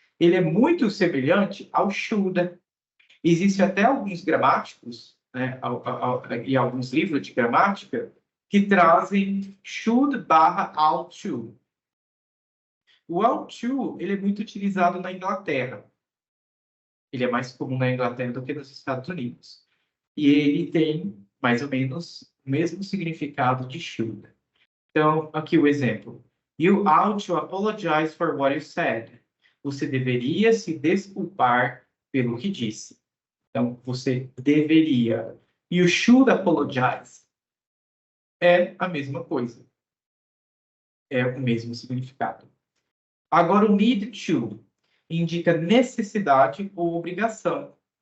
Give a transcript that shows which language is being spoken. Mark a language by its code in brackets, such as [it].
[pt] Ele é muito semelhante ao should. Existem até alguns gramáticos, né, e alguns livros de gramática que trazem should barra ought to. O ought to, ele é muito utilizado na Inglaterra. Ele é mais comum na Inglaterra do que nos Estados Unidos. E ele tem, mais ou menos, o mesmo significado de should. Então, aqui o exemplo. [en] You ought to apologize for what you said. [pt] Você deveria se desculpar pelo que disse. Então, você deveria. [en] You should apologize. [pt] É a mesma coisa. É o mesmo significado. Agora, o need to indica necessidade ou obrigação.